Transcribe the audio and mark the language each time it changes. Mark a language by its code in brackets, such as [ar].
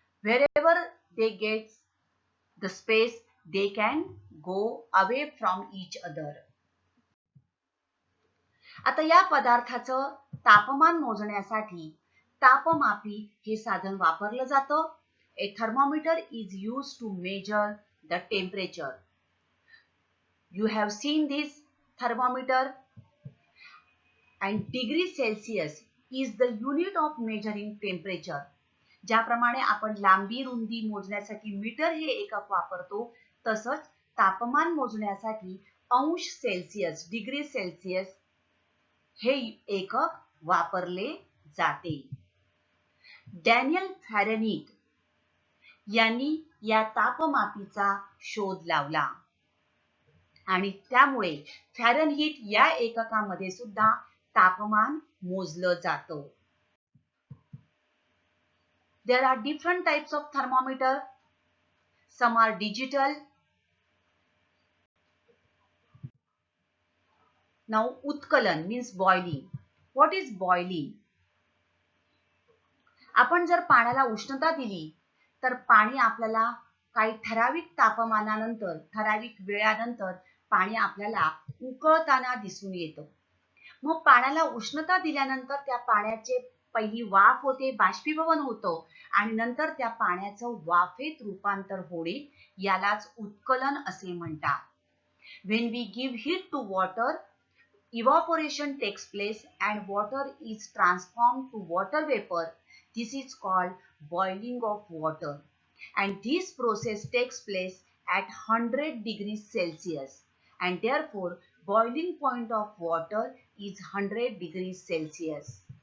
[en] Wherever they get the space, they can go away from each other. [mr] आता या पदार्थाचं तापमान मोजण्यासाठी तापमापी हे साधन वापरलं जातं. [en] A thermometer is used to measure the temperature. You have seen this thermometer, and degree Celsius is the unit of measuring temperature. [mr] ज्याप्रमाणे आपण लांबी रुंदी मोजण्यासाठी मीटर हे एकक वापरतो, तसंच तापमान मोजण्यासाठी अंश सेल्सियस, डिग्री सेल्सियस हे एकक वापरले जाते. डॅनियल फॅरेनहीट यांनी या तापमापीचा शोध लावला आणि त्यामुळे फॅरेनहीट या एककामध्ये सुद्धा तापमान मोजलं जातं. [en] There are different types of thermometer. Some are digital. Now, उत्कलन means boiling. What is boiling? [mr] आपण जर पाण्याला उष्णता दिली तर पाणी आपल्याला काही ठराविक तापमानानंतर, ठराविक वेळानंतर पाणी आपल्याला उकळताना दिसून येतं. मग पाण्याला उष्णता दिल्यानंतर त्या पाण्याचे पहिली वाफ होते, बाष्पीभवन होतं आणि नंतर त्या पाण्याचं वाफेत रूपांतर होणे यालाच उत्कलन असे म्हणतात. [en] When we give heat to water, evaporation takes place and water is transformed to water vapor. This is called boiling of water, and this process takes place at 100 degrees Celsius, and therefore boiling point of water is 100 degrees Celsius.